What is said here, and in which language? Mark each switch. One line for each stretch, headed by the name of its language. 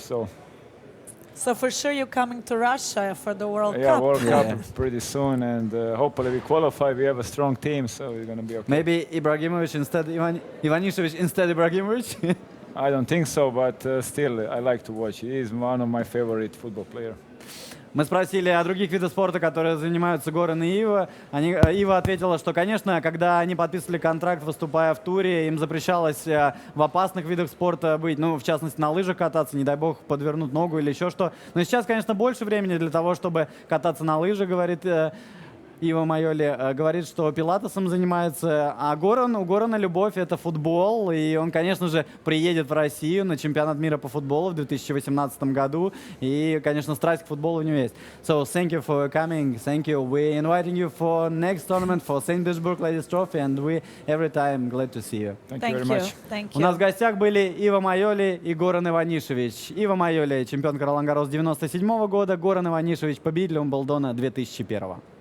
English: So for sure you're coming to Russia for the World Cup. Yeah, World Cup pretty soon, and hopefully we qualify. We have a strong team, so we're going to be okay. Maybe Ibrahimovic instead, Ivanisevic instead Ibrahimovic? I don't think so, but still, I like to watch. He is one of my favorite football players.
Russian: Мы спросили о других видах спорта, которые занимаются Горан и Ива. Ива ответила, что, конечно, когда они подписывали контракт, выступая в туре, им запрещалось в опасных видах спорта быть, ну, в частности, на лыжах кататься, не дай бог, подвернуть ногу или еще что. Но сейчас, конечно, больше времени для того, чтобы кататься на лыжах, говорит Ива Майоли, говорит, что пилатесом занимается, а у Горана любовь — это футбол, и он, конечно же, приедет в Россию на чемпионат мира по футболу в 2018 году, и, конечно, страсть к футболу у него есть.
English: So, thank you for coming, thank you. We're inviting you for next tournament for St. Petersburg Ladies Trophy, and we every time glad to see you. Thank you very much. Thank
Russian: У
English: you.
Russian: нас в гостях были Ива Майоли и Горан Иванишевич. Ива Майоли — чемпионка Ролан-Гаррос 97 года, Горан Иванишевич — победитель Умблдона 2001.